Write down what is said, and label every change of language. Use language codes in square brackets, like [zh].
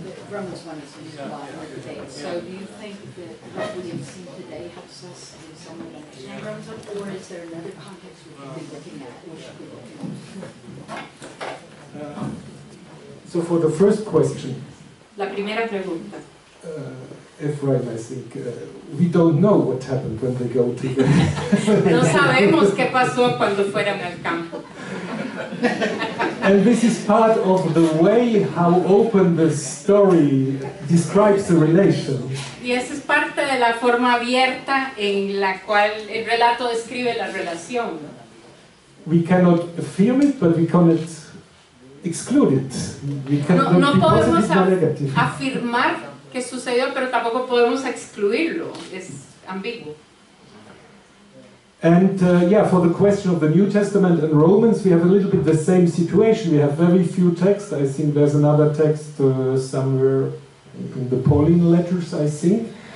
[en] Romans 1 is used a lot today. So do you think that what we have seen today helps us in some way understand Romans 1, or is there another context we should be looking at, or should we be looking at? So for the first question, [es] La primera pregunta. [en] Ephraim, I think, we don't know what happened when they go to the... [es] No sabemos qué pasó cuando fueron al campo. [en] And this is part of the way how open the story describes the relation. [es] Y esa es parte de la forma abierta en la cual el relato describe la relación. [en] We cannot affirm it, but we cannot exclude it. We cannot [es] No [en] be [es] podemos [en] positive or negative. [es] afirmar que sucedió, pero tampoco podemos excluirlo. Es ambiguo. [en] And yeah, for the question of the New Testament and Romans, we have a little bit the same situation. We have very few texts. I think there's another text somewhere in the Pauline letters, I think.